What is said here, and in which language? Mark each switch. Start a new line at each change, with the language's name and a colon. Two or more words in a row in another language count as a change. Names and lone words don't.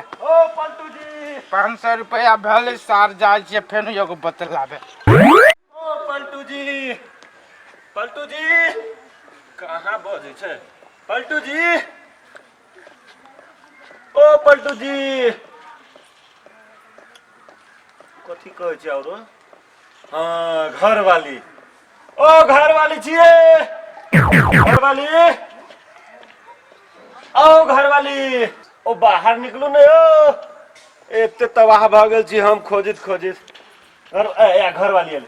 Maithili: ओ पलटू जी 500 रुपया भले सार जाए छे फेन एगो बतलावे। ओ पलटू जी कहाँ बजे छे पलटू जी। ओ पलटू जी कथी कहे छे औरो। हाँ घर वाली। ओ घर वाली छिए घर वाली। ओ घर वाली ओ बाहर निकलू ने ओ एते तबाह भ गेल छी हम खोजित घर वाली आले।